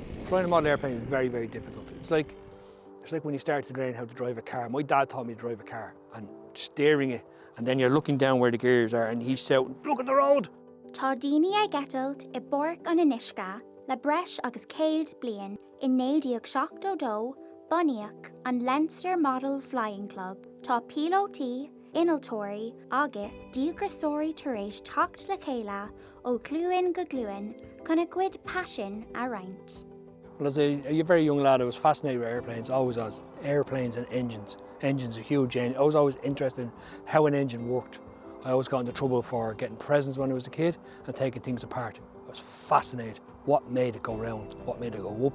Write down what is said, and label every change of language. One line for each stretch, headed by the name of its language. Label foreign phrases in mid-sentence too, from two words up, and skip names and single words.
English: Flying a model airplane is very, very difficult. It's like when you start to learn how to drive a car. My dad taught me to drive a car and steering it, and then you're looking down where the gears are and he's shouting, look at the road!
Irish: Tá daoine ag Eitilt I bPáirc an Fhionnuisce le breis agus 100 bliain in 1972 bunaíodh an Leinster Model Flying Club. Tá pilótaí, inaltóirí agus díograsóirí tar éis teacht le chéile ó gluain go gluain chuna cuid passion a roinnt.
English: Well, as a very young lad, I was fascinated with airplanes, always was. Airplanes and engines. Engines are huge. I was always interested in how an engine worked. I always got into trouble for getting presents when I was a kid and taking things apart. I was fascinated. What made it go round? What made it go whoop?